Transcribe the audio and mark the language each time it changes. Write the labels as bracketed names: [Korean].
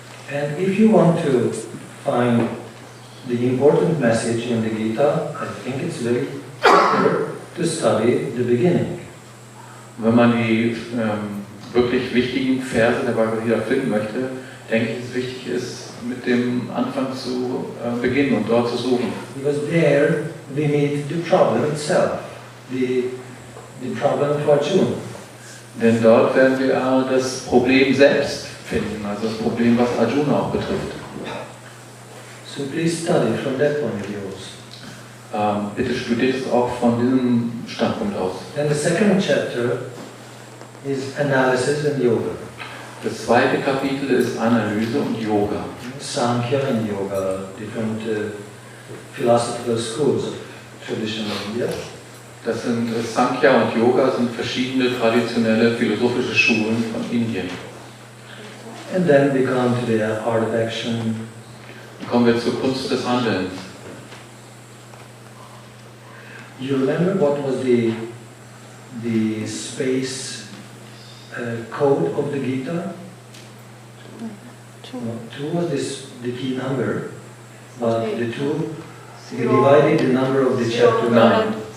[English] And if you want to find the important message in the Gita, I think it's very better to study the beginning. [German] Wenn man die wirklich wichtigen Verse der Bhagavad-gita finden möchte, denke ich, es wichtig ist, mit dem Anfang zu beginnen und dort zu suchen. [English] Because there we meet the problem itself, the problem of Arjuna. [German] Denn dort werden wir das Problem selbst finden, also das Problem, was Arjuna auch betrifft. [English] So please study from that point of view also. [German] Bitte studiert es auch von diesem Standpunkt aus. [English] Then the second chapter is analysis and yoga. [German] Das zweite Kapitel ist Analyse und Yoga. [English] Sankhya and yoga, different philosophical schools of traditional India. [German] Das sind Sankhya und Yoga sind verschiedene traditionelle philosophische Schulen von Indien. [English] And then we come to the art of action. [German] Dann kommen wir zur Kunst des Handelns. [English] You remember what was the space code of the Gita? 2 was the key number, but the 2 we divided the number of the chapter 9.